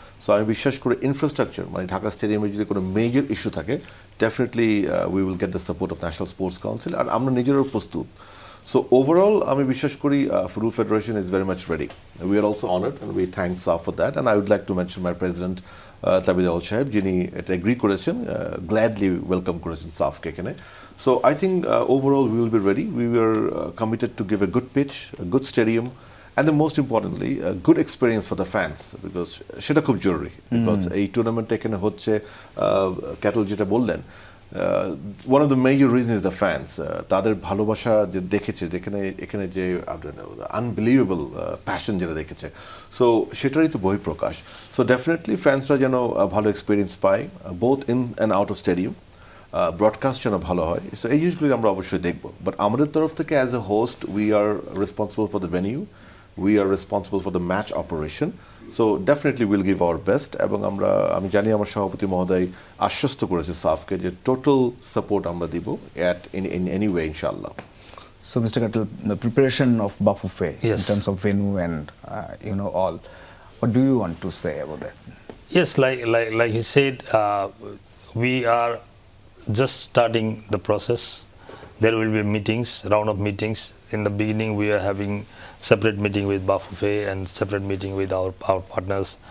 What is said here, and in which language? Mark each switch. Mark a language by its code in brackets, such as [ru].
[bn] So আমি বিশ্বাস করি ইনফ্রাস্ট্রাকচার মানে ঢাকা স্টেডিয়ামের যদি কোনো মেজর ইস্যু থাকে, [en] definitely we will get the support of national sports council, [bn] আর আমরা নিজেরাও প্রস্তুত। সো ওভারঅল আমি বিশ্বাস করি [en] Football federation is very much ready. We are also honoured and we thank SAFF for that, and I would like to mention my president Tabith Awal সাহেব, [bn] যিনি এটা এগ্রি করেছেন, গ্ল্যাডলি ওয়েলকাম করেছেন সাফকে এখানে। [en] So I think overall we will be ready. We were committed to give a good pitch, a good stadium, and then most importantly, a good experience for the fans, because [bn] সেটা খুব জরুরি। [en] Because [bn] এই tournament এখানে হচ্ছে cattle যেটা বললেন, [en] one of the major reasons is the fans. [bn] তাদের ভালোবাসা যে দেখেছে, এখানে যে আনবিলিভেবল প্যাশন যেটা দেখেছে, সো সেটারই তো বহিঃপ্রকাশ। সো ডেফিনেটলি ফ্যান্সরা যেন ভালো এক্সপিরিয়েন্স পায়, [en] Both in and out of stadium. [bn] Broadcast যেন ভালো হয়। সো এই জিনিসগুলি আমরা অবশ্যই দেখব, বাট আমাদের তরফ থেকে [en] As a host we are responsible for the venue, we are responsible for the match operation. So definitely will give our best, [bn] এবং আমি জানি আমার সভাপতি মহোদয় আশ্বস্ত করেছে সাফকে যে টোটাল সাপোর্ট আমরা দিব [en] at in any way [bn] ইনশাআল্লাহ। [en] So Mr. Katal, the preparation of Bafufe Yes. in terms of venue and all, what do you want to say about that? Yes, like he said, we are just starting the process. There will be meetings, round of meetings. In the beginning, we are having separate meeting with Bafufe and separate meeting with our partners.